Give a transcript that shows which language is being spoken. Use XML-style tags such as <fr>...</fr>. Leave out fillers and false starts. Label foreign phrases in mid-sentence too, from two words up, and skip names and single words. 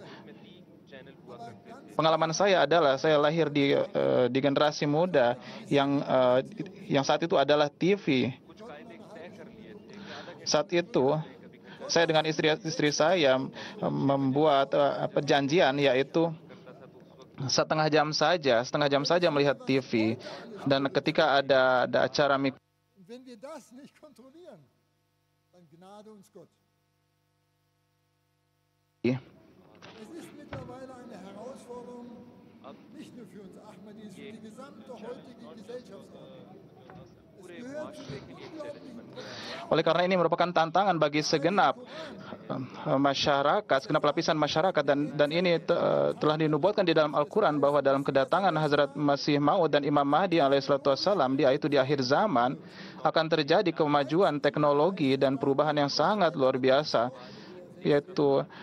<id>Pengalaman saya adalah saya lahir di generasi muda yang saat itu adalah TV. Saat itu saya dengan istri saya membuat perjanjian, yaitu setengah jam saja melihat TV, dan ketika ada acara</id> <de>Und wenn wir das nicht kontrollieren, dann gnade uns Gott. Es ist mittlerweile eine Herausforderung, nicht nur für uns Ahmadis, für die gesamte heutige Gesellschaftsordnung. Es gehört zu den unglaublichen</de> <id>Oleh karena ini merupakan tantangan bagi segenap masyarakat, segenap lapisan masyarakat, dan ini telah dinubuatkan di dalam Al-Quran bahwa dalam kedatangan Hazrat Masih Maud dan Imam Mahdi alaihissalam, yaitu di akhir zaman, akan terjadi kemajuan teknologi dan perubahan yang sangat luar biasa, yaitu</id>